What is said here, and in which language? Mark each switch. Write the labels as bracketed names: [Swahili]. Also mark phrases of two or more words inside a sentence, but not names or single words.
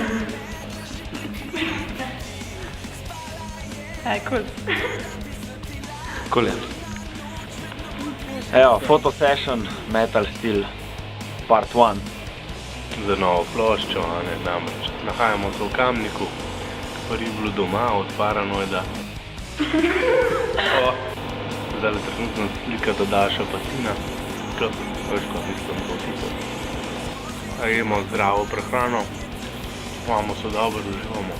[Slovenian] Cool. Cool je. Evo, [English] photo session, metal stil, part 1. [Slovenian] Za novo ploščo, namreč nahajamo se v Kamniku, prvi bilo doma od Paranoida. Zdaj trenutno slika Daša Patina, veš ko mislim to tipo. Jemo zdravo prehrano, imamo se dobro, uživamo.